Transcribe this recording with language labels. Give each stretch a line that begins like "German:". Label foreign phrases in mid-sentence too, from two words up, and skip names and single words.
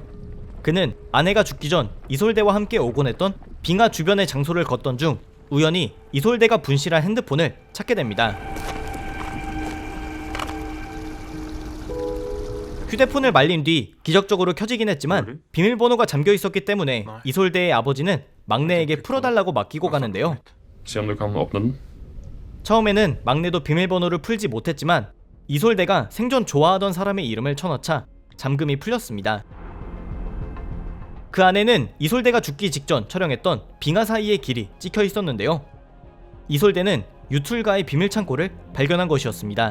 Korean: 그는 아내가 죽기 전 이솔대와 함께 오곤 했던 빙하 주변의 장소를 걷던 중 우연히 이솔대가 분실한 핸드폰을 찾게 됩니다. 휴대폰을 말린 뒤 기적적으로 켜지긴 했지만 비밀번호가 잠겨 있었기 때문에 이솔대의 아버지는 막내에게 풀어달라고 맡기고 가는데요.
Norwegian: Se om du kan åpne den.
Korean: 처음에는 막내도 비밀번호를 풀지 못했지만 이솔대가 생전 좋아하던 사람의 이름을 쳐넣자 잠금이 풀렸습니다. 그 안에는 이솔대가 죽기 직전 촬영했던 빙하 사이의 길이 찍혀 있었는데요. 이솔대는 유툴가의 비밀 창고를 발견한 것이었습니다.